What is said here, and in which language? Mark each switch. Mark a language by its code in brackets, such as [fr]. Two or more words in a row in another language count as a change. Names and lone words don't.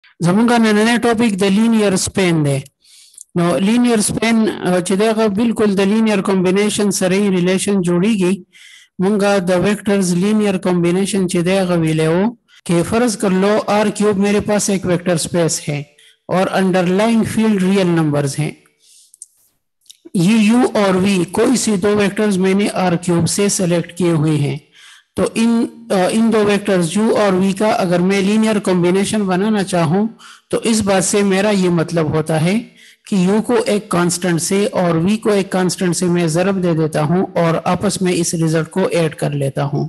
[ps] زمونږ نننی ټاپک د [en] linear span [ps] دی. نو [en] linear span [ps] چې دغه بالکل د [en] linear combination [ps] سره ریلیشن جوړیږي. مونږه د [en] vectors linear combination [ps] چې دغه ویلو [ur] کہ فرض کر لو [en] R cube [ur] میرے پاس ایک [en] vector space [ur] ہے اور [en] underlying field real numbers [ur] ہیں. یہ یو اور وی کوئی سی دو ویکٹرز میں نے [en] R cube [ur] سے سلیکٹ کیے ہوئے ہیں. تو ان دو ویکٹرز یو اور وی کا اگر میں [en] linear combination [ur] بنانا چاہوں تو اس بات سے میرا یہ مطلب ہوتا ہے کہ یو کو ایک کانسٹنٹ سے اور وی کو ایک کانسٹنٹ سے میں ضرب دے دیتا ہوں اور آپس میں اس ریزلٹ کو ایڈ کر لیتا ہوں.